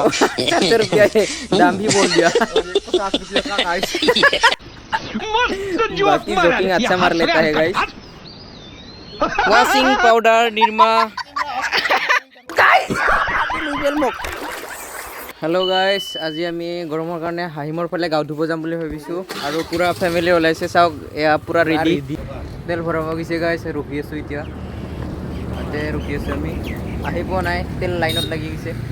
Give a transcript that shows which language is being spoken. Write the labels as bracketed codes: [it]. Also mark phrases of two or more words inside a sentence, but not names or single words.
[hi] 400 रुपया है दाम भी बोल दिया 50 रुपया का गाइस बाकी जोकिंग अच्छा मार लेता है गाइस वॉशिंग पाउडर निरमा हेलो गाइस [as] আজি আমি গৰমৰ কাৰণে হাহিমৰ ফালে গাঁও ধুব যাম বুলি ভাবিছোঁ আৰু পুৰা ফ্যামিলি ওলাইছে চাওক এয়া পুৰা ৰেডি তেল ভৰাব গৈছে গাইস ৰখি আছো এতিয়া তাতে ৰখি আছো আমি আহি পোৱা নাই তেল লাইনত লাগি গৈছে